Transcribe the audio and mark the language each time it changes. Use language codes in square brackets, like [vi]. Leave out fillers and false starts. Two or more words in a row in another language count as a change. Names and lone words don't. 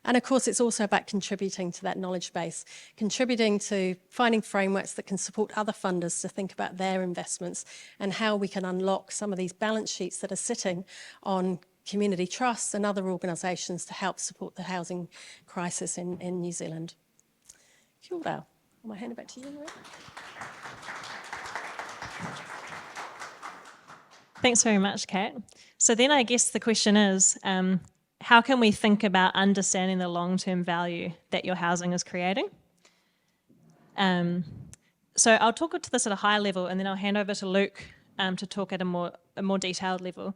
[en] And of course, it's also about contributing to that knowledge base, contributing to finding frameworks that can support other funders to think about their investments and how we can unlock some of these balance sheets that are sitting on community trusts and other organisations to help support the housing crisis in New Zealand. [mi] Kia ora. [en] I'm going to hand it back to you, Maria. Thanks very much, Kat. So then I guess the question is, how can we think about understanding the long-term value that your housing is creating? So I'll talk to this at a high level, and then I'll hand over to Luke to talk at a more detailed level.